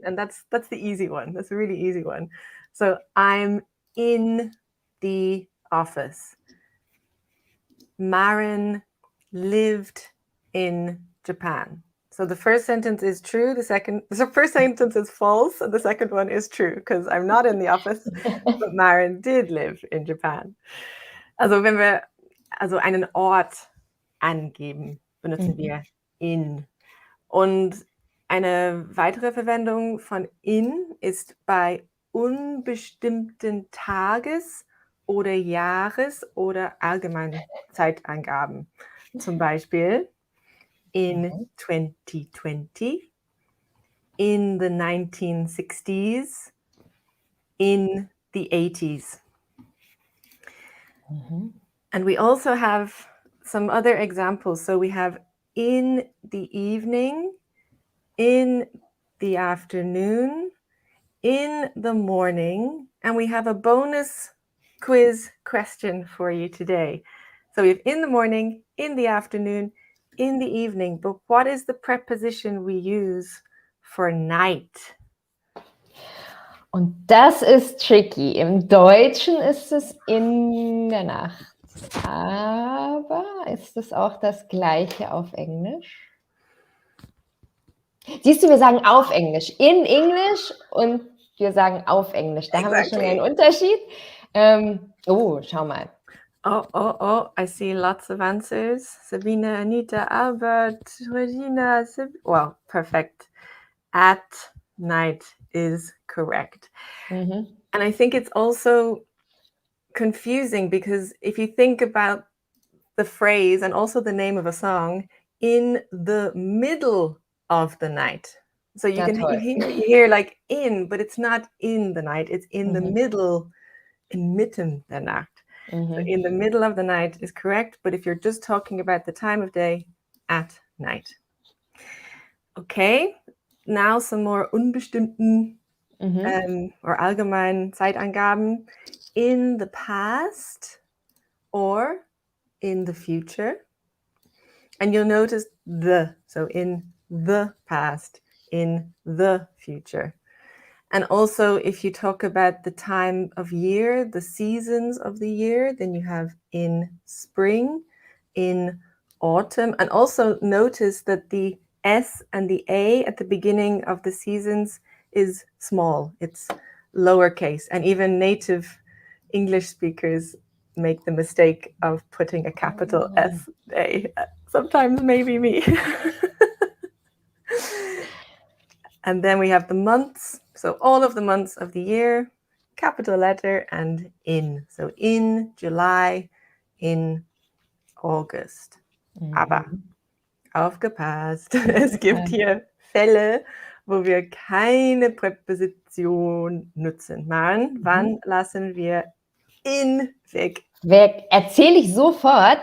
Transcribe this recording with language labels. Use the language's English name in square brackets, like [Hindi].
[English] And that's the easy one. That's a really easy one. So I'm in the office. Maren lived in Japan. So the first sentence is true, the first sentence is false, and the second one is true, because I'm not in the office, but Maren did live in Japan. [German] Also wenn wir einen Ort angeben, benutzen wir in. Und eine weitere Verwendung von in ist bei unbestimmten Tages- oder Jahres- oder allgemeinen Zeitangaben. Zum Beispiel [English] in 2020, in the 1960s, in the 80s. And we also have some other examples. So we have in the evening, in the afternoon, in the morning, and we have a bonus quiz question for you today. So we have in the morning, in the afternoon, in the evening, but what is the preposition we use for night? [German] Und das ist tricky. Im Deutschen ist es in der Nacht. Aber ist es auch das Gleiche auf Englisch? Siehst du, wir sagen auf Englisch. In Englisch und wir sagen auf Englisch. Da haben wir schon einen Unterschied. Schau mal. [English] Oh, I see lots of answers. Sabine, Anita, Albert, Regina. Well, perfect. At night is correct. And I think it's also confusing because if you think about the phrase and also the name of a song, in the middle of the night. So you [German] Na [English] can [German] toll. [English] you hear like in, but it's not in the night. It's in the Mhm. middle, [German] inmitten der Nacht. [English] So Mhm. in the middle of the night is correct, but if you're just talking about the time of day, at night. Okay, now some more [German] unbestimmten [English] or [German] allgemeinen Zeitangaben. [English] In the past or in the future. And you'll notice the, so in the past, in the future. And also, if you talk about the time of year, the seasons of the year, then you have in spring, in autumn. And also notice that the S and the A at the beginning of the seasons is small. It's lowercase. And even native English speakers make the mistake of putting a capital S A. Sometimes maybe me. And then we have the months. So all of the months of the year, capital letter and in. So in July, in August. [German] Aber aufgepasst, es gibt hier Fälle, wo wir keine Präposition nutzen. Maren, wann lassen wir in weg? Erzähle ich sofort.